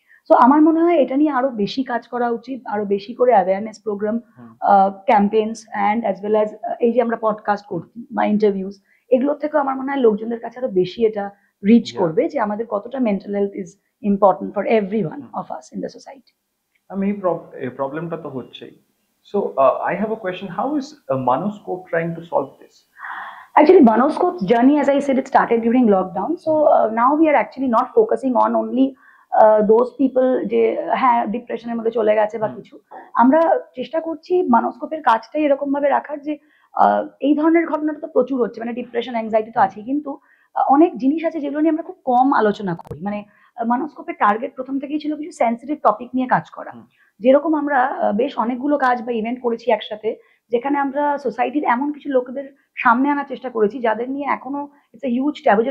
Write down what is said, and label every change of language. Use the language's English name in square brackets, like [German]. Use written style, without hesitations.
[Bangla] So আমার মনে হয় এটা নিয়ে আরো বেশি কাজ করা উচিত, আরো বেশি করে awareness programme, campaigns and [English] as well as [Bangla] এই যে আমরা পডকাস্ট করছি বা ইন্টারভিউস, এগুলোর থেকেও আমার মনে হয় লোকজনদের কাছে আরো বেশি এটা রিচ করবে, যে আমাদের কতটা [English] Mental health is important for everyone of us in the society. [Bangla] আমি এই প্রবলেমটা তো হচ্ছেই। [English] So I have a question, how is Manoscope trying to solve this? Actually, Manoscope's journey, as I said, it started during lockdown. So now we are actually not focusing on only those people [Bangla] যে হ্যাঁ ডিপ্রেশনের মধ্যে চলে গেছে বা কিছু। আমরা চেষ্টা করছি মানস্কোপের কাজটাই এরকম ভাবে রাখার, যে এই ধরনের ঘটনাটা তো প্রচুর হচ্ছে, মানে ডিপ্রেশন, অ্যাংজাইটি তো আছেই, কিন্তু অনেক জিনিস আছে যেগুলো নিয়ে আমরা খুব কম আলোচনা করি। মানে মানস্কোপের টার্গেট প্রথম থেকেই ছিল কিছু সেন্সিটিভ টপিক নিয়ে কাজ করা। যেরকম আমরা বেশ অনেকগুলো কাজ বা ইভেন্ট করেছি একসাথে, যেখানে আমরা সোসাইটির এমন কিছু লোকেদের সামনে আনার চেষ্টা করেছি যাদের নিয়ে এখনো ইটস এ হিউজ ট্যাবু।